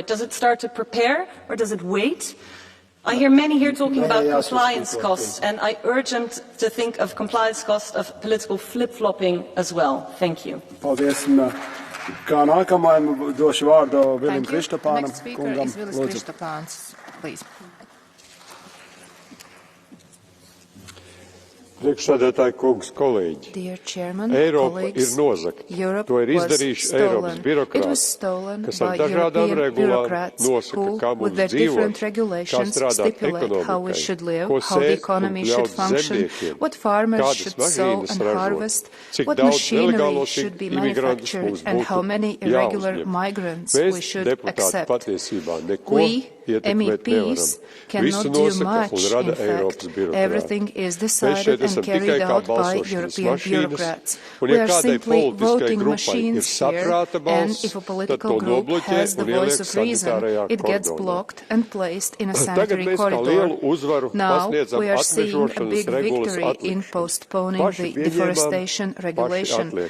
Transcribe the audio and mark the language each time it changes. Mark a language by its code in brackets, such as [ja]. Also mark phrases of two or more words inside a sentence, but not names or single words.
[en] Does it start to prepare or does it wait? I hear many here talking about compliance costs, and I urge them to think of compliance costs of political flip-flopping as well. Thank you. [lv] Kā nākamajam došu vārdu Vilim Kristapānam. [en] Next speaker is Vilis Kristapāns, please. [lv] Priekšsēdētāji kungs, kolēģi, Eiropa ir nozagta. To ir izdarījuši Eiropas birokrāti, kas ar dažādām regulām nosaka, kā mums dzīvot, kā strādāt ekonomikai, ko sēt un pļaut zemniekiem, kādas mašīnas ražot, cik daudz nelegālos imigrantus mums būtu jāuzņem. Mēs, deputāti, patiesībā neko ietekmēt nevaram. Visu nosaka un rada Eiropas birokrāti. [en] And carried out by European bureaucrats. We are simply voting machines here, and if a political group has the voice of reason, it gets blocked and placed in a sanitary corridor. Now we are seeing a big victory in postponing the deforestation regulation.